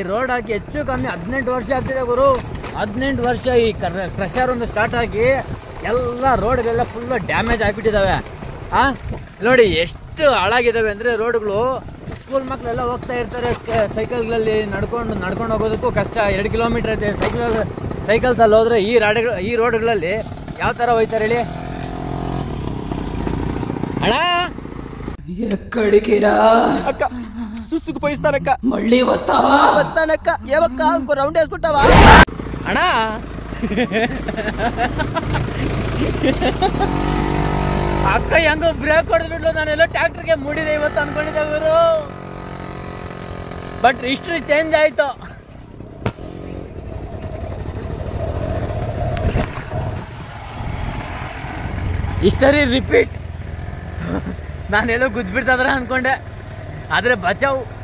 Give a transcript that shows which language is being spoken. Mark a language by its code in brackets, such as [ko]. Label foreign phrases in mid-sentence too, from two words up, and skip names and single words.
[kn] ರೋಡ್ ಹಾಕಿ ಹೆಚ್ಚು ಕಮ್ಮಿ 18 ವರ್ಷ ಆಗ್ತಿದೆ ಗುರು 18 ವರ್ಷ ಈ ಕ್ರಷರ್ ಒಂದು ಸ್ಟಾರ್ಟ್ ಆಗಿ ಎಲ್ಲ ರೋಡ್ಗಳೆಲ್ಲ [en] full damage [kn] ಆಗಿಬಿಟ್ಟಿದ್ದಾವೆ ನೋಡಿ ಎಷ್ಟು ಹಾಳಾಗಿದ್ದಾವೆ ಅಂದರೆ ರೋಡ್ಗಳು ಸ್ಕೂಲ್ ಮಕ್ಕಳೆಲ್ಲ ಹೋಗ್ತಾ ಇರ್ತಾರೆ ಸೈಕಲ್ಗಳಲ್ಲಿ ನಡ್ಕೊಂಡು ಹೋಗೋದಕ್ಕೂ ಕಷ್ಟ 2 ಕಿಲೋಮೀಟರ್ ಐತೆ ಸೈಕಲ್ಸಲ್ಲಿ ಹೋದ್ರೆ ಈ ರೋಡ್ಗಳಲ್ಲಿ ಯಾವ ಥರ ಹೋಯ್ತಾರೆ ಹೇಳಿ ಅಣ್ಣ [te] ఎక్కడికిరా అక్క సుసుకు పోయిస్తానక్క మళ్ళీ వస్తావా వస్తానక్క ఏవక్క ఇంకో రౌండ్ వేసుకుంటావా [kn] అಣ್ಣ ಅಕ್ಕ ಹೆಂಗೋ ಬ್ರೇಕ್ ಹೊಡೆದ್ಬಿಡ್ಲು ನಾನೆಲ್ಲ ಟ್ಯಾಕ್ಟರ್ಗೆ ಮೂಡಿದೆ ಇವತ್ತು ಅನ್ಕೊಂಡಿದ್ದೆ ಇವರು [en] but history change [kn] ಆಯ್ತು [en] history repeat [kn] ನಾನೆಲ್ಲೋ ಗುದ್ಬಿಡ್ತಾದ್ರ ಅನ್ಕೊಂಡೆ ಆದರೆ ಬಚಾವು